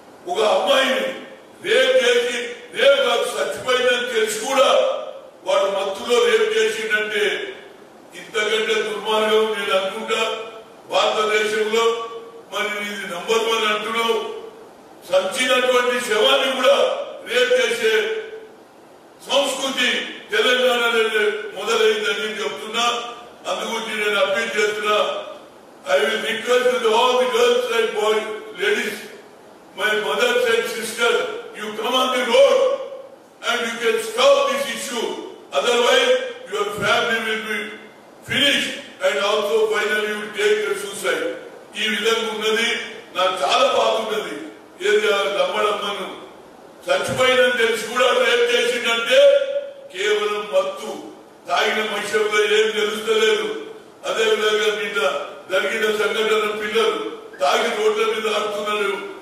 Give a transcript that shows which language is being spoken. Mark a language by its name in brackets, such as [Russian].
[Telugu] ఒక అమ్మాయిని రేప్ చేసి రేపు నాకు చచ్చిపోయిందని తెలిసి కూడా వాడు మత్తులో రేప్ చేసిందంటే ఇంతకంటే దుర్మార్గం నేను అనుకుంటా. భారతదేశంలో మరి ఇది నంబర్ 1 అంటున్నావు. చచ్చినటువంటి శవాన్ని కూడా రేప్ చేసే సంస్కృతి తెలంగాణలో మొదలైందని చెప్తున్నా. అందుగురించి నేను అప్పీల్ చేస్తున్నా. [English] I will request to all the girls and boys, ladies, my mothers and sisters, you come on the road and you can stop this issue. Otherwise, your family will be finished and also finally you will take the suicide. [Telugu] ఈ విధంగా ఉన్నది. నాకు చాలా బాగున్నది. ఏది నమ్మడమ్మను చచ్చిపోయిందని తెలిసి కూడా rape చేసిందంటే కేవలం మత్తు తాగిన మనుషుల్లో ఏం తెలుస్తలేదు. అదేవిధంగా నిన్న జరిగిన సంఘటన పిల్లలు తాగి రోడ్ల మీద ఆడుతున్నారు.